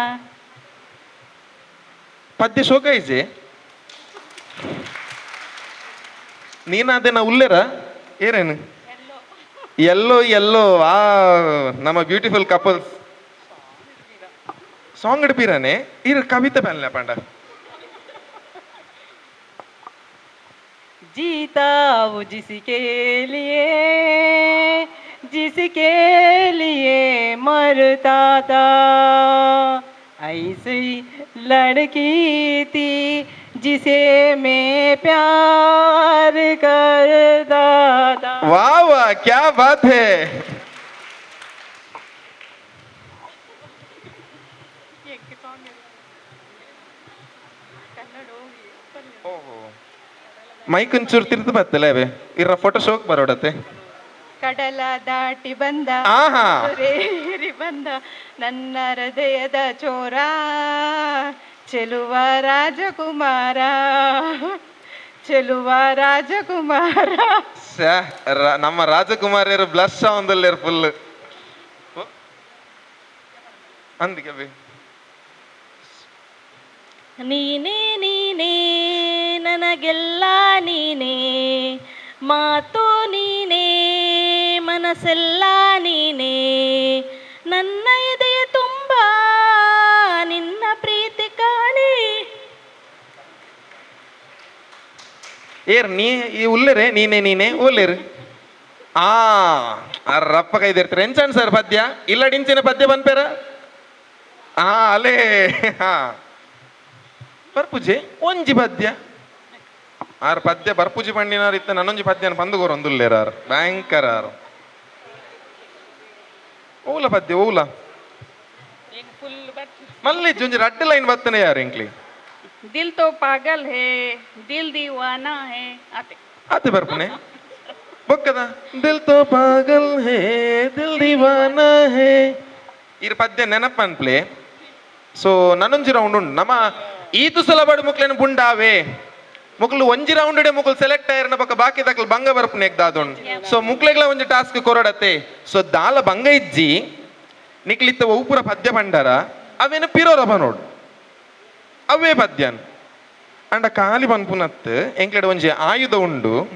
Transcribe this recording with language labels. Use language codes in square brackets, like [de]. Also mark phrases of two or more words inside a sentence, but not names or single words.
[tcy] ಪದ್ಯ ಶೋಕ ಇಜೆ ನೀನಾದೇನ ಉಲ್ಲೇರ ಏರೇನು ಎಲ್ಲೋ ಎಲ್ಲೋ ಆ ನಮ್ಮ [en] beautiful couples song [tcy] ಇಡ್ಪೀರಾನೆ ಇರ್ ಕವಿತೆ ಪಲ್ಲೆ ಪಂಡ [hi] जीता वो जिसके लिए मरता था ऐसी लड़की थी जिसे मैं प्यार करता था वाह वाह क्या बात है [tcy] ಮೈಕ್ ಒಂಚೂರು ತಿರ್ದು ಬತ್ತಲ್ಲ ಅವೇ ಇರ ಫೋಟೋ ಶೋಕ್ ಬರೋಡತ್ತೆ [kn] ಕಡಲ ದಾಟಿ ಬಂದ ಆಹಾ ಏರಿ ಬಂದ ನನ್ನ ಹೃದಯದ ಚೋರ ಚೆಲುವ ರಾಜಕುಮಾರ [tcy] ನಮ್ಮ ರಾಜಕುಮಾರಿಯರು ಬ್ಲಸ್ ಒಂದಲ್ಲೇರು ಫುಲ್ ಅಂದಿಗೆ [kn] ನೀನೇ ನೀನೇ ನನಗೆಲ್ಲ ನೀನೇ ಮಾತು ನೀನೇ ಮನಸ್ಸೆಲ್ಲ ನೀನೇ ನನ್ನ ಎದೆಯ ತುಂಬ ನಿನ್ನ ಪ್ರೀತಿ ಕಾಣಿ [tcy] ಏರ್ ನೀ ಈ ಉಲ್ಲೇರೆ ನೀನೇ ಓಲ್ಲೇರು ರಪ್ಪ ಕೈದಿರ್ತಾರೆ ಎಂಚನ್ ಸರ್ ಪದ್ಯ ಇಲ್ಲ ಡಿಂಚಿನ ಪದ್ಯ ಬಂದ್ಪೇರ ಅಲೇ ಬರ್ಪುಜೆ ಒಂಜಿ ಪದ್ಯ ಆರ್ ಪದ್ಯ ಬರ್ಪುಜಿ ಪಂಡಿನಾರ್ ಇತ್ತ ನನ್ನೊಂಜಿ ಪದ್ಯನ ಪಂದುಗೋರು ಒಂದುಲ್ಲೇರಾರ್ ಭಯಂಕರ ಓಲ ಪದ್ಯ ಓಲ ಮಲ್ಲಿ ಜೊಂಜಿ ರಡ್ಡ್ ಲೈನ್ ಬತ್ತನೆ ಯಾರು ಇಂಕ್ಲಿ [hi] दिल तो पागल है दिल दीवाना है [tcy] ಆತೆ ಬರ್ಪುನೆ ಬೊಕ್ಕದ [hi] दिल तो पागल है दिल दीवाना है [tcy] ಇರ್ ಪದ್ಯ ನೆನಪನ್ಪ್ಲೆ ಸೊ ನನ್ನೊಂಜಿ ರೌಂಡ್ ಉಂಡು ನಮ್ಮ ಈತು ಸಲಬಡು ಮುಕ್ಲೇನು ಬುಂಡಾವೆ ಮುಕ್ಲು ಒಂಜಿ ರೌಂಡ್ ಮುಕ್ಲು ಸೆಲೆಕ್ಟ್ ಆಯ್ರನ ಪಕ್ಕ ಬಾಕಿ ತಕ್ಲು ಬಂಗ ಬರ್ಪುನೆ ಎಗ್ದಾದೊಂಡು ಸೊ ಮುಕ್ಲೆಗ್ಲ ಒಂಜಿ ಟಾಸ್ಕ್ ಕೊರಡತ್ತೆ ಸೊ ದಾಲ ಬಂಗ ಇಜ್ಜಿ ನಿಕ್ಲಿತ್ತ ಉಪುರ ಪದ್ಯ ಪಂಡರ ಅವೇನು ಪಿರೋರ ಬನೋಡು ಅವೇ ಪದ್ಯನ್ ಅಂಡ ಕಾಲಿ ಪನ್ಪುನತ್ ಎಂಕ್ಲೆಡ್ ಒಂಜಿ ಆಯುಧ ಉಂಡು